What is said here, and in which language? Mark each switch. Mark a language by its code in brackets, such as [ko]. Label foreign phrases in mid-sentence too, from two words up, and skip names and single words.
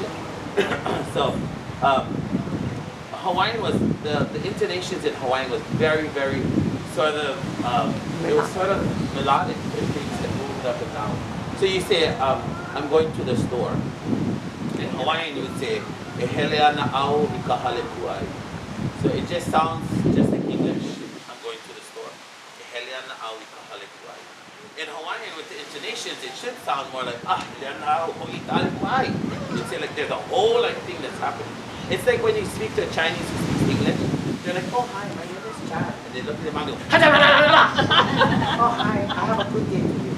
[en] So, Hawaiian was, the intonations in Hawaiian was very, very sort of, it was sort of melodic in things that moved up and down. So you say, I'm going to the store. In Hawaiian you would say, [haw] "E hele ana au I ka hale kuai." [en] So it just sounds just like English. I'm going to the store. [haw] "E hele ana au I ka hale kuai." [en] In Hawaiian, with the intonations, it should sound more like you'd say like there's a whole like thing that's happening. It's like when you speak to a Chinese who speaks English, they're like, oh hi, my name is Chad, and they look at their mouth and go, oh hi, I have a good day to you.